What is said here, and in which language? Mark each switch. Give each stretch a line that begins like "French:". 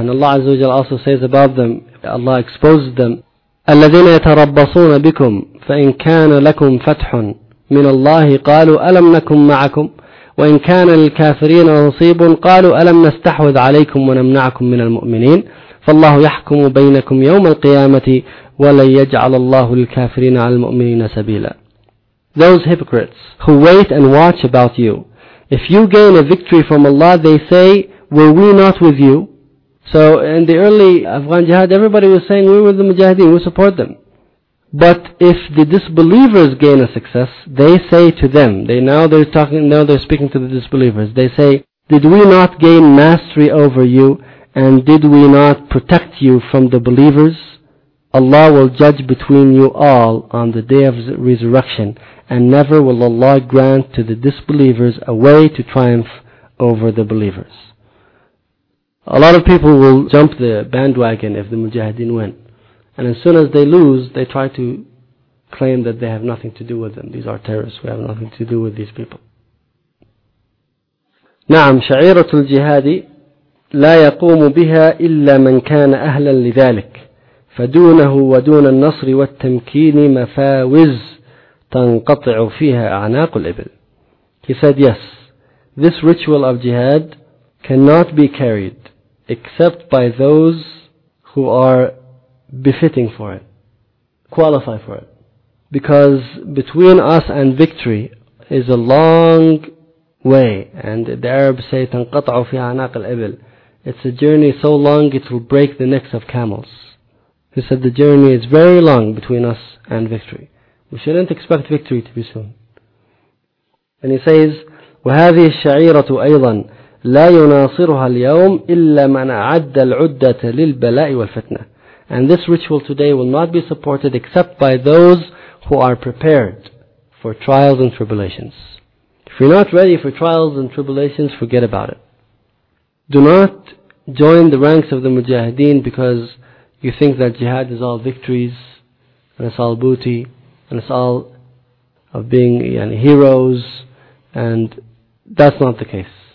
English: And Allah Azza wa Jalla also says about them, Allah exposed them,
Arabic: الَّذِينَ يَتَرَبَّصُونَ بِكُمْ فَإِنْ كَانَ لَكُمْ فَتْحٌ مِنَ اللَّهِ قَالُوا أَلَمْ نَكُمْ مَعَكُمْ وَإِنْ كَانَ الْكَافِرِينَ نَصِيبٌ قَالُوا أَلَمْ نَسْتَحْوِذْ عَلَيْكُمْ وَنَمْنَعْكُمْ مِنَ الْمُؤْمِنِينَ فَاللَّهُ يَحْكُمُ بَيْنَكُمْ يَوْمَ الْقِيَامَةِ وَلَنْ يَجْعَلَ اللَّهُ لِلْكَافِرِينَ عَلَى الْمُؤْمِنِينَ سَبِيلًا.
English: Those hypocrites who wait and watch about you, if you gain a victory from Allah, they say, were we not with you? So in the early Afghan jihad, everybody was saying, we were the mujahideen, we support them. But if the disbelievers gain a success, they say to them, they're speaking to the disbelievers, they say, did we not gain mastery over you, and did we not protect you from the believers? Allah will judge between you all on the day of resurrection, and never will Allah grant to the disbelievers a way to triumph over the believers. A lot of people will jump the bandwagon if the mujahideen win. And as soon as they lose, they try to claim that they have nothing to do with them. These are terrorists. We have nothing to do with these people.
Arabic: نعم شعيرة الجهاد لا يقوم بها إلا من كان أهلا لذلك فدونه ودون النصر والتمكين مفاوز تنقطع فيها أعناق الإبل.
English: He said, yes, This ritual of jihad cannot be carried except by those who are befitting for it, qualify for it. Because between us and victory is a long way. And the Arabs say,
Arabic: تَنْقَطَعُ فِي عَنَاقِ الْإِبِلِ.
English: It's a journey so long it will break the necks of camels. He said the journey is very long between us and victory. We shouldn't expect victory to be soon. And he says,
Arabic: وَهَذِهِ الشَّعِيرَةُ أَيْضًا لَا يُنَاصِرُهَا الْيَوْمِ إِلَّا مَنْ أَعَدَّ الْعُدَّةَ لِلْبَلَاءِ وَالْفِتْنَةِ.
English: And this ritual today will not be supported except by those who are prepared for trials and tribulations. If you're not ready for trials and tribulations, forget about it. Do not join the ranks of the mujahideen because you think that jihad is all victories, and it's all booty, and it's all of being heroes, and that's not the case.